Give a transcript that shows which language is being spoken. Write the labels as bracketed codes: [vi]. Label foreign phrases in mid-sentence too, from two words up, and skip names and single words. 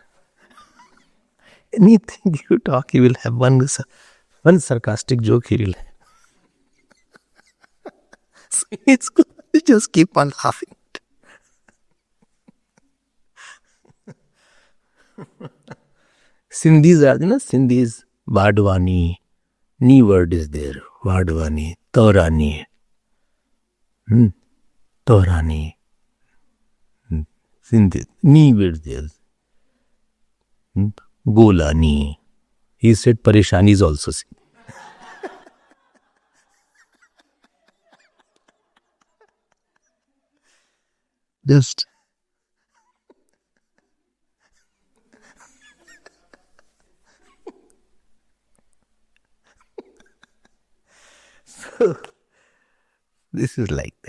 [en] Anything you talk, he will have one sarcastic joke he will have. So it's good. You just keep on laughing. Sindhis are, Sindhis, Vadwani, Ni word is there. Vadwani, Taurani. Taurani. Sindhi, Ni word there. Golani. He said Parishani is also Sindhi. Just so this is like that.